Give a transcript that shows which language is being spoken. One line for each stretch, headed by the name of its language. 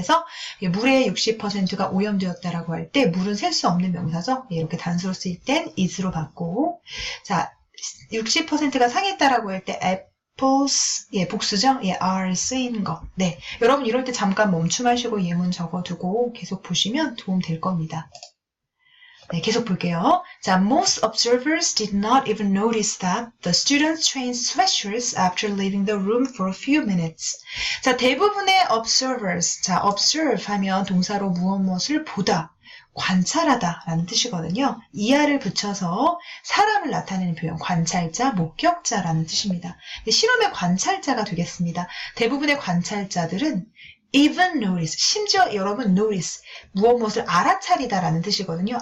Korean: 그래서 물의 60%가 오염되었다라고 할 때 물은 셀 수 없는 명사죠? 이렇게 단수로 쓰일 땐 is로 받고 자, 60%가 상했다라고 할 때 apples, 예, 복수죠? 예, are 쓰이는 거. 네, 여러분 이럴 때 잠깐 멈춤하시고 예문 적어두고 계속 보시면 도움 될 겁니다. 네, 계속 볼게요.
English: 자, most observers did not even notice that the students changed sweatshirts after leaving the room for a few minutes.
Korean: 자, 대부분의 observers, 자, observe 하면 동사로 무엇을 보다, 관찰하다 라는 뜻이거든요. 이하를 붙여서 사람을 나타내는 표현, 관찰자, 목격자라는 뜻입니다. 실험의 관찰자가 되겠습니다. 대부분의 관찰자들은 even notice, 심지어 여러분 notice, 무엇을 알아차리다라는 뜻이거든요.